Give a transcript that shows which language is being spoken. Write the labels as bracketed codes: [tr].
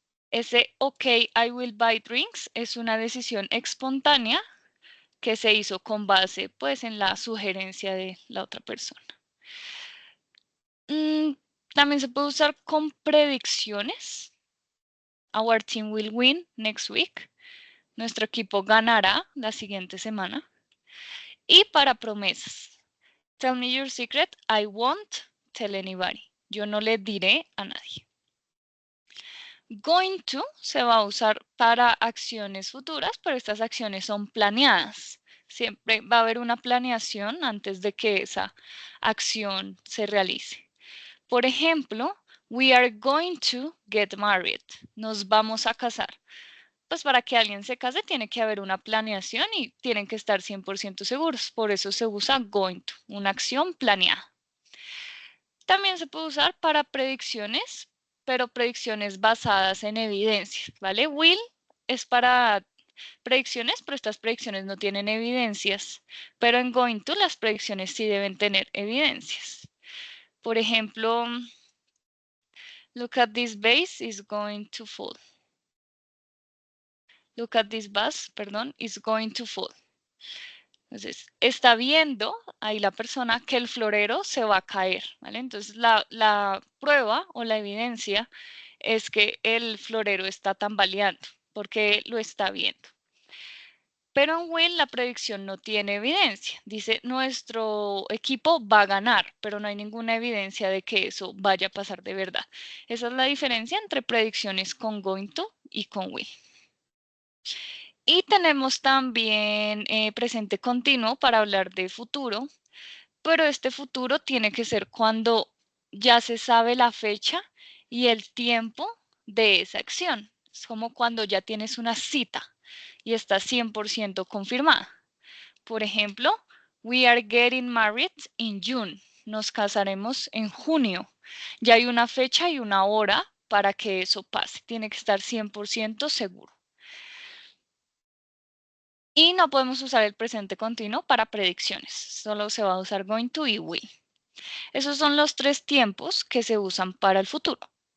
[es] Ese [en] okay, I will buy drinks [es] es una decisión espontánea que se hizo con base, pues, en la sugerencia de la otra persona. También se puede usar con predicciones. [en] Our team will win next week. [es] Nuestro equipo ganará la siguiente semana. Y para promesas. [en] Tell me your secret. I won't tell anybody. [es] Yo no le diré a nadie. Going to se va a usar para acciones futuras, pero estas acciones son planeadas. Siempre va a haber una planeación antes de que esa acción se realice. Por ejemplo, [en] we are going to get married. [es] Nos vamos a casar. Pues para que alguien se case tiene que haber una planeación y tienen que estar 100% seguros. Por eso se usa going to, una acción planeada. También se puede usar para predicciones, pero predicciones basadas en evidencias, ¿vale? Will es para predicciones, pero estas predicciones no tienen evidencias. Pero en going to las predicciones sí deben tener evidencias. Por ejemplo, [en] look at this vase is going to fall. Look at this vase, [es] perdón, [en] is going to fall. [es] Entonces, está viendo ahí la persona que el florero se va a caer, ¿vale? Entonces, la prueba o la evidencia es que el florero está tambaleando porque lo está viendo. Pero en will la predicción no tiene evidencia. Dice, nuestro equipo va a ganar, pero no hay ninguna evidencia de que eso vaya a pasar de verdad. Esa es la diferencia entre predicciones con going to y con will. Y tenemos también presente continuo para hablar de futuro, pero este futuro tiene que ser cuando ya se sabe la fecha y el tiempo de esa acción. Es como cuando ya tienes una cita y está 100% confirmada. Por ejemplo, [en] we are getting married in June. [es] Nos casaremos en junio. Ya hay una fecha y una hora para que eso pase. Tiene que estar 100% seguro. Y no podemos usar el presente continuo para predicciones. Solo se va a usar going to y will. Esos son los 3 tiempos que se usan para el futuro.